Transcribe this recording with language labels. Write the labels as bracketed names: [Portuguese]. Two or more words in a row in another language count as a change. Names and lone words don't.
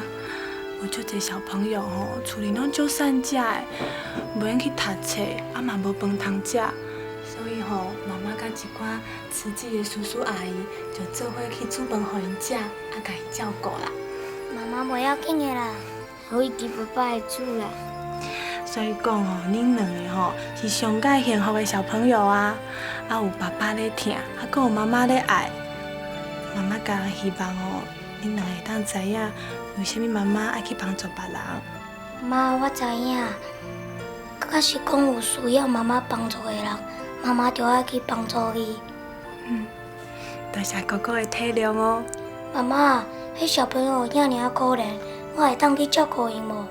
[Min Nan Chinese] 有足侪小朋友吼，厝里拢足散食的，无闲去读册，啊嘛无饭通食，所以吼，妈妈甲一寡慈济的叔叔阿姨就做伙去煮饭互因食，啊甲因照顾啦。妈妈袂要紧的啦，我会记爸爸会煮啦。所以讲吼，恁两个吼是上介幸福的小朋友啊！啊有爸爸咧疼，啊搁有妈妈咧爱。妈妈家己希望哦，恁两个会当知影为虾米妈妈爱去帮助别人。妈，我知影。假是讲有需要妈妈帮助的人，妈妈就爱去帮助伊。多谢哥哥的体谅哦。妈妈，迄小朋友遐尔可怜，我会当去照顾因无？